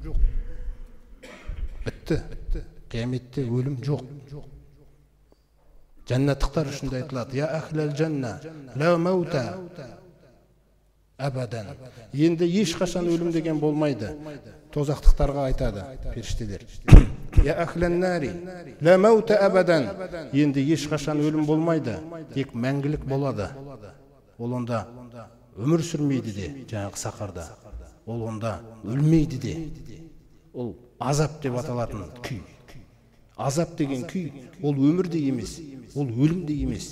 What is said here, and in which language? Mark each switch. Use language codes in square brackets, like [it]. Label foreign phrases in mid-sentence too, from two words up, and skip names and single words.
[kk] Бітті. Қияметте өлім жоқ. Жәннаттықтар үшін де айтылады: [ar] "يا أهل الجنة، لا موت أبدا". [kk] Енді ешқашан өлім деген болмайды. Тозақтықтарға айтады періштелер: [ar] "يا أهل النار، لا موت أبدا". [kk] Енді ешқашан өлім болмайды, тек мәңгілік болады. Ол онда өмір сүрмейді де, жаңағы сақарда. Ол онда өлмейді де. Ол азап деп аталатын күй. Азап деген күй, ол өмір де емес, ол өлім де емес.